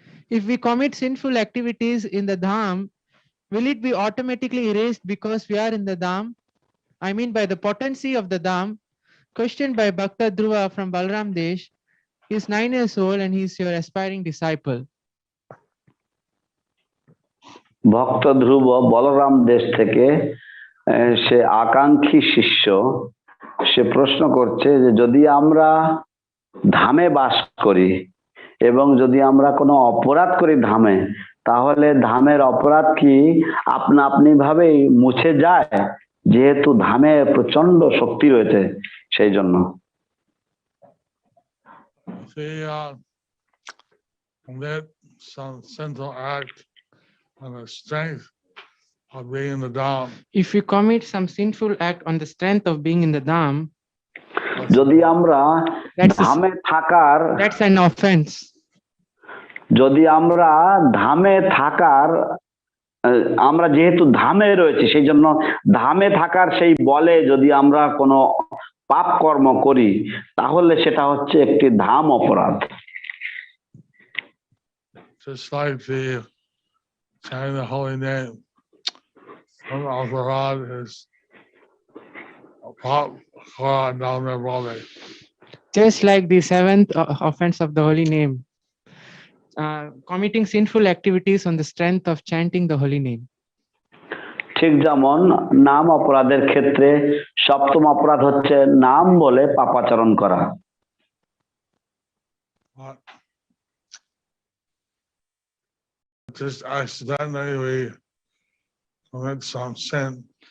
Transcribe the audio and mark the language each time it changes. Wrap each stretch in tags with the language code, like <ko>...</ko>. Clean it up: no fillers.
<en>If we commit sinful activities in the Dham, will it be automatically erased because we are in the Dham? I mean by the potency of the Dham. Questioned by Bhakta Dhruva from Balram Desh. He is 9 years old and he is your aspiring disciple.</en> <bn>ভক্ত ধ্রুব বলরাম দেশ থেকে সে আকাঙ্ক্ষী শিষ্য, সে প্রশ্ন করছে যে যদি আমরা ধামে বাস করি এবং যদি আমরা কোনো অপরাধ করি ধামে, তাহলে ধামের অপরাধ কি আপনা আপনি ভাবেই মুছে যায়, যেহেতু ধামে প্রচন্ড শক্তি রয়েছে সেই জন্য?</bn> <en>Commit some sinful act on the strength of being in the Dham. If we commit some sinful act on the strength of being in the Dham,</en> <bn>যদি আমরা ধামে থাকার,</bn> <en>that's an offense.</en> <bn>যদি আমরা ধামে থাকার, আমরা যেহেতু ধামে রয়েছে সেই জন্য ধামে থাকার সেই বলে যদি আমরা কোনো পাপ কর্ম করি, তাহলে সেটা হচ্ছে একটি ধাম অপরাধ।</bn> <en>Just like the chanting the holy name, some Alvarad is a pop down their body. Just like the seventh offense of the holy name, committing sinful activities on the strength of chanting the holy name.</en> <bn>ঠিক যেমন নাম অপরাধের ক্ষেত্রে সপ্তম অপরাধ হচ্ছে নাম বলে পাপাচরণ করা।</bn> <en>Just accidentally we commit some sin.</en>